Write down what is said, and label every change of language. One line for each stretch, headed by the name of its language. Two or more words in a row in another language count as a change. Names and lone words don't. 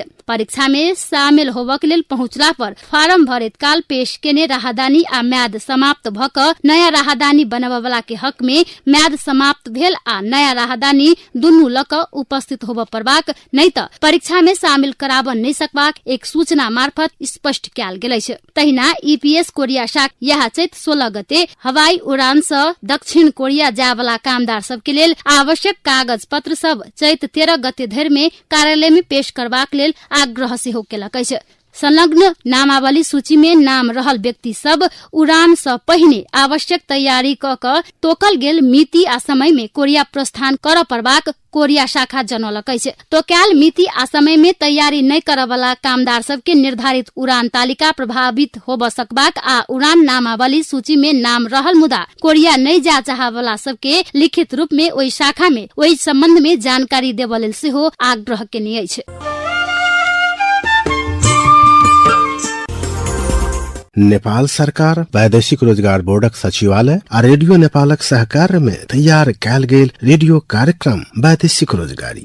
Maithili: परीक्षा में शामिल होब के लेल पहुंचला पर फारम भरैत काल पेश केने राहदानी आ म्याद समाप्त भक नया राहदानी बनाबय वाला के हक में म्याद समाप्त भेल आ नया राहदानी दुनू लक उपस्थित होब परबाक, नहीं त परीक्षा में शामिल कराब नहीं सकबाक एक सूचना मार्फत स्पष्ट कयल गेल अछि। तहिना ईपीएस कोरिया शाखा यह चैत 16 गते हवाई उड़ान से दक्षिण कोरिया जाय वाला कामदार सब के लेल आवश्यक कागज पत्र सब चैत 13 गते धरि में कार्यालय में पेश करबाक लेल आग्रह सेहो केलक अछि। संलग्न नामावली सूची में नाम रहल व्यक्ति सब उड़ान से पहिने आवश्यक तैयारी क तोकल गेल मिति आ समय में कोरिया प्रस्थान कर परबाक कोरिया शाखा जनौलक अछि। तोकल मिति आ समय में तैयारी नहीं कर वाला कामदार सब के निर्धारित उड़ान तालिका प्रभावित होब सकबाक आ उड़ान नामावली सूची में नाम रहल मुदा कोरिया नहीं जा चाह वाला सब के लिखित रूप में ओई शाखा में ओई संबंध में जानकारी देबल लेल सेहो आग्रह केने अछि। नेपाल सरकार वैदेशिक रोजगार बोर्डक सचिवालय आ रेडियो नेपालक सहकार में तैयार कयल गेल रेडियो कार्यक्रम वैदेशिक रोजगारी।